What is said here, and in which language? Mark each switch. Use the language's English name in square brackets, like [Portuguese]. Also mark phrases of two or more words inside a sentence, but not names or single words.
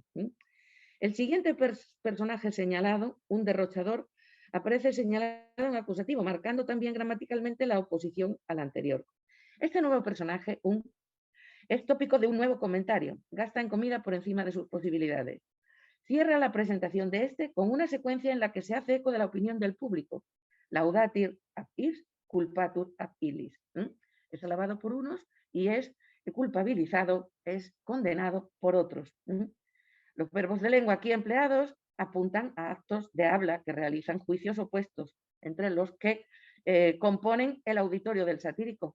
[Spanish] El siguiente personaje señalado, un derrochador, aparece señalado en acusativo, marcando también gramaticalmente la oposición al anterior. Este nuevo personaje, es tópico de un nuevo comentario, gasta en comida por encima de sus posibilidades. Cierra la presentación de este con una secuencia en la que se hace eco de la opinión del público. [Latin] Laudatir ab is, culpatur ab illis. [Spanish] Es alabado por unos y es culpabilizado, es condenado por otros. Los verbos de lengua aquí empleados apuntan a actos de habla que realizan juicios opuestos entre los que componen el auditorio del satírico.